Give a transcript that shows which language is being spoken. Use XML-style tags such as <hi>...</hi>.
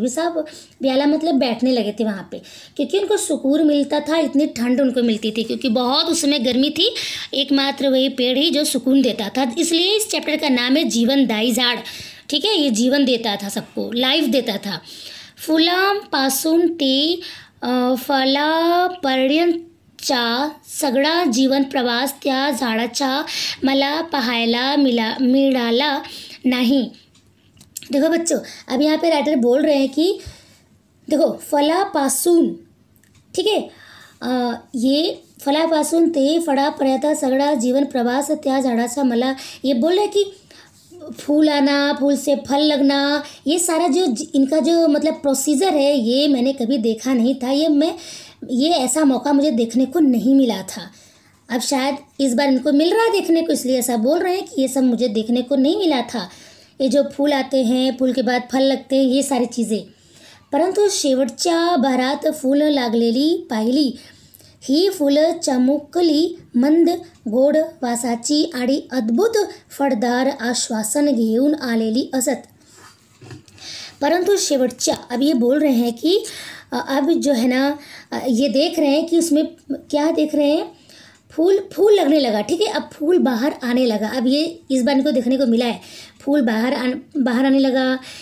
<hi>विसाव्याला मतलब बैठने लगे थे वहाँ पे, क्योंकि उनको सुकून मिलता था, इतनी ठंड उनको मिलती थी, क्योंकि बहुत उस समय गर्मी थी। एकमात्र वही पेड़ ही जो सुकून देता था, इसलिए इस चैप्टर का नाम है जीवनदायी झाड़। ठीक है, ये जीवन देता था, सबको लाइफ देता था।</hi> <mr>फुलांपासून ते फळापर्यंतचा सगळा जीवन प्रवास त्या झाडाचा मला पाहायला मिळाला नाही।</mr> <hi>देखो बच्चों, अब यहाँ पे राइटर बोल रहे हैं कि देखो फळापासून, ठीक है, ये</hi> <mr>फळापासून ते फळापर्यंत सगळा जीवन प्रवास त्या झाडाचा मला,</mr> <hi>ये बोल रहे हैं कि फूल आना, फूल से फल लगना, ये सारा जो इनका जो मतलब प्रोसीजर है, ये मैंने कभी देखा नहीं था। ये ऐसा मौका मुझे देखने को नहीं मिला था। अब शायद इस बार इनको मिल रहा है देखने को, इसलिए ऐसा बोल रहे हैं कि ये सब मुझे देखने को नहीं मिला था। ये जो फूल आते हैं, फूल के बाद फल लगते हैं, ये सारी चीज़ें।</hi> <mr>परंतु शेवटच्या बहरात फूल लागलेली पाहिली। ही फुलं चमुकली, मंद गोड वासाची आणि अद्भुत फळदार आश्वासन घेऊन आलेली असत। परंतु शेवटच्या,</mr> <hi>अब ये बोल रहे हैं कि अब जो है ना, ये देख रहे हैं कि उसमें क्या देख रहे हैं, फूल लगने लगा। ठीक है, अब फूल बाहर आने लगा। अब ये इस बार इनको देखने को मिला है, फूल बाहर आने लगा।</hi>